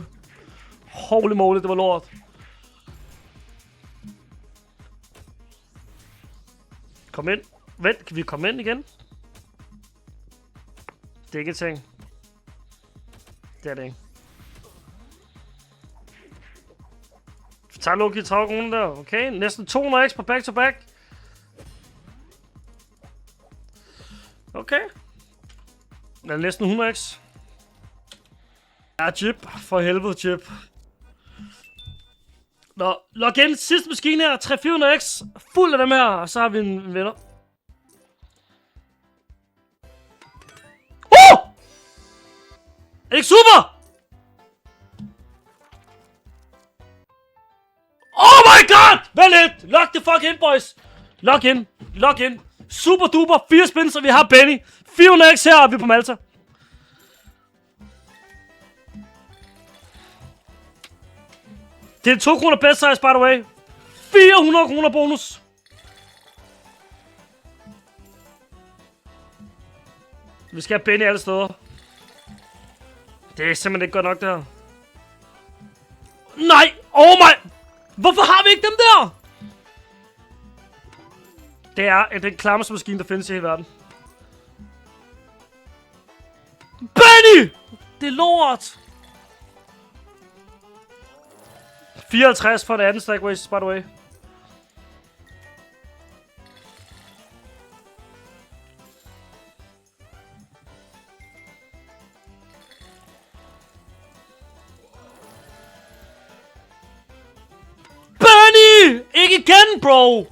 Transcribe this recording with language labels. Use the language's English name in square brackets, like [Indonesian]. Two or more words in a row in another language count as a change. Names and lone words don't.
[English] Holy moly, [Danish] det var lort. Kom ind. Vent, kan vi komme ind igen? Det er ikke en ting. Det er det ikke. Vi tager Loki 30 kroner der. Okay, næsten 200 x på [English] back to back. [Danish] Okay. Det er næsten 100 x. Ja, chip. For helvede, chip. Nå, log ind. Sidste maskine her. 300 x. Fuld af dem her. Og så har vi en vinder. Er det ikke super? [English] Oh my god! [Danish] Vent lidt! [English] Lock the fuck in, boys! Lock in. Lock in. Super duper. [Danish] 4 spins, og vi har Benny. 400 x her, og vi er på Malta. Det er 2 kroner [English] best size, by the way. [Danish] 400 kroner bonus. Vi skal have Benny alle steder. Det er simpelthen ikke godt nok, det her. Nej! [English] Oh my! [Danish] Hvorfor har vi ikke dem der? Det er den klammeste maskine, der findes i hele verden. Benny! Det er lort! 54 for det andet [English] stack waste, by the way. [Danish] Benny! Ikke igen, bro!